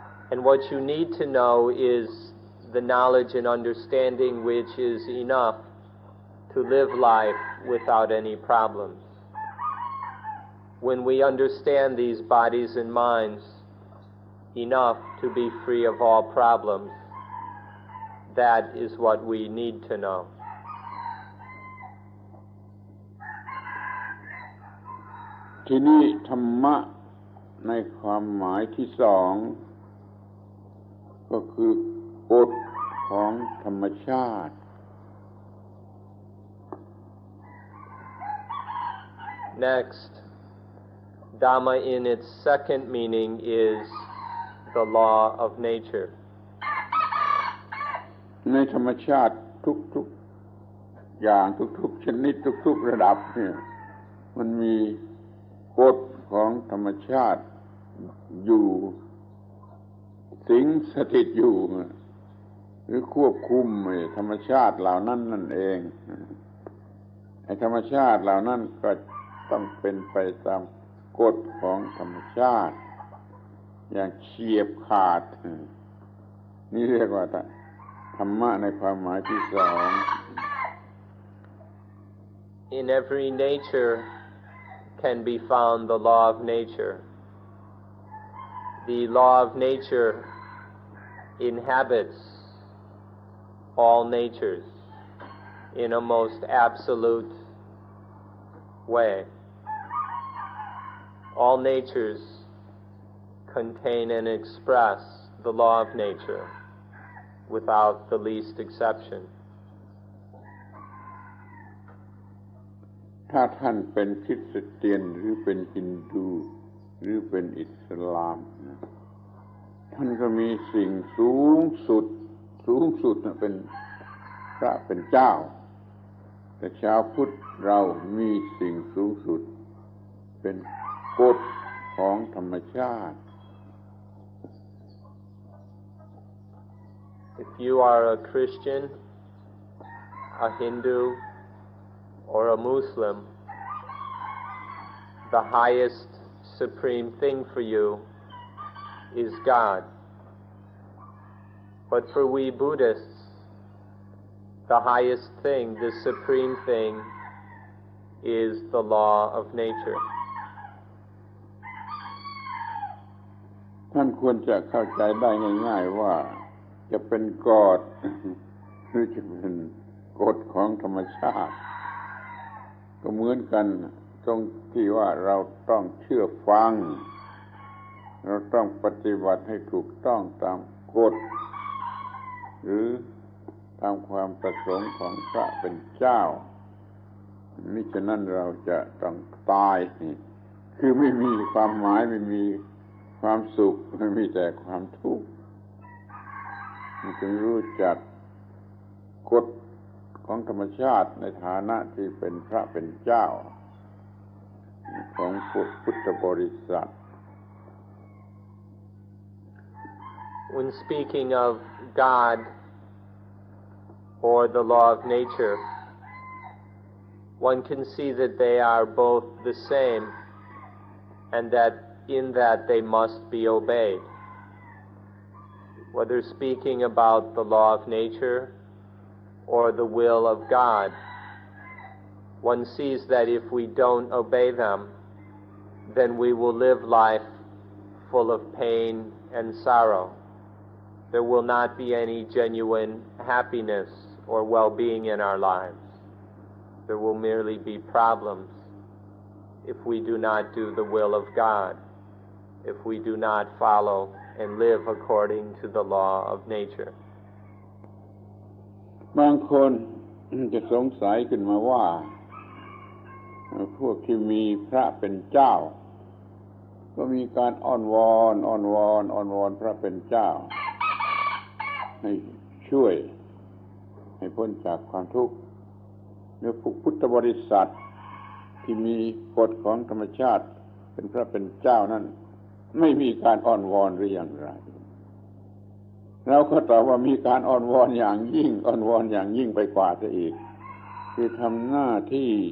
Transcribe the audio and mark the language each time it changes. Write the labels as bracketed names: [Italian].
[English] And what you need to know is the knowledge and understanding which is enough to live life without any problems. When we understand these bodies and minds enough to be free of all problems, that is what we need to know. [Thai] ที่นี่ธรรมะในความหมายที่สองก็คือกฎของธรรมชาติ [English] Next, Dhamma in its second meaning is the law of nature. [Thai] ในธรรมชาติทุกๆอย่างทุกๆชนิดทุกๆระดับเนี่ยมันมีกฎของธรรมชาติอยู่ สิงสถิตอยู่หรือควบคุมธรรมชาติเหล่านั้นนั่นเองไอ้ธรรมชาติเหล่านั้นก็ต้องเป็นไปตามกฎของธรรมชาติอย่างเฉียบขาดนี่เรียกว่าธรรมะในความหมายที่สอง [English] In every nature can be found the law of nature. The law of nature inhabits all natures in a most absolute way. All natures contain and express the law of nature without the least exception. [Thai] ถ้าท่านเป็นคริสเตียนหรือเป็นฮินดูหรือเป็นอิสลามท่านก็มีสิ่งสูงสุดเป็นพระเป็นเจ้าแต่ชาวพุทธเรามีสิ่งสูงสุดเป็นกฎของธรรมชาติ [English] If you are a Christian, a Hindu, or a Muslim, the highest supreme thing for you is God. But for we Buddhists, the highest thing, the supreme thing, is the law of nature. [Thai] ท่านควรจะเข้าใจได้ง่ายๆว่าจะเป็นกฎหรือจะเป็นกฎของธรรมชาติก็เหมือนกัน ตรงที่ว่าเราต้องเชื่อฟังเราต้องปฏิบัติให้ถูกต้องตามกฎหรือตามความประสงค์ของพระเป็นเจ้ามิฉะนั้นเราจะต้องตายคือไม่มีความหมายไม่มีความสุขไม่มีแต่ความทุกข์ จึงรู้จักกฎของธรรมชาติในฐานะที่เป็นพระเป็นเจ้าของพุทธบริษัท [English] When speaking of God or the law of nature, one can see that they are both the same and that in that they must be obeyed. Whether speaking about the law of nature or the will of God, one sees that if we don't obey them, then we will live life full of pain and sorrow. There will not be any genuine happiness or well-being in our lives. There will merely be problems if we do not do the will of God, if we do not follow and live according to the law of nature. [Thai] บางคนจะสงสัยขึ้นมาว่าพวกที่มีพระเป็นเจ้าก็มีการอ้อนวอนพระเป็นเจ้า ให้ช่วยให้พ้นจากความทุกข์เมื่อพุทธบริษัทที่มีกฎของธรรมชาติเป็นพระเป็นเจ้านั้นไม่มีการอ้อนวอนหรืออย่างไรเราก็ตอบว่ามีการอ้อนวอนอย่างยิ่งไปกว่าซะอีกคือทำหน้าที่